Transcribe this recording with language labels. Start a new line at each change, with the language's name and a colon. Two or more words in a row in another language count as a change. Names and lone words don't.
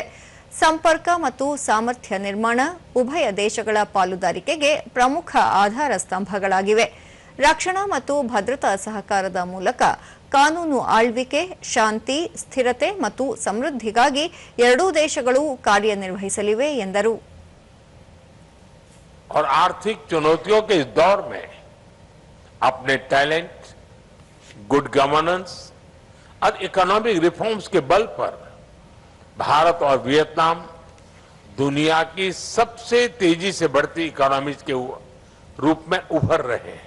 Kannada: ಸಂಪರ್ಕ ಮತ್ತು ಸಾಮರ್ಥ್ಯ ನಿರ್ಮಾಣ ಉಭಯ ದೇಶಗಳ ಪಾಲುದಾರಿಕೆಗೆ ಪ್ರಮುಖ ಆಧಾರ ಸ್ತಂಭಗಳಾಗಿವೆ. ರಕ್ಷಣಾ ಮತ್ತು ಭದ್ರತಾ ಸಹಕಾರದ ಮೂಲಕ ಕಾನೂನು ಆಳ್ವಿಕೆ, ಶಾಂತಿ, ಸ್ಥಿರತೆ ಮತ್ತು ಸಮೃದ್ಧಿಗಾಗಿ ಎರಡೂ ದೇಶಗಳು ಕಾರ್ಯನಿರ್ವಹಿಸಲಿವೆ ಎಂದರು.
Hindi: और आर्थिक चुनौतियों के इस दौर में अपने टैलेंट,
English: good governance
Hindi: और
English: economic reforms
Hindi: के बल पर भारत और वियतनाम दुनिया की सबसे तेजी से बढ़ती इकोनॉमीज के रूप में उभर रहे हैं.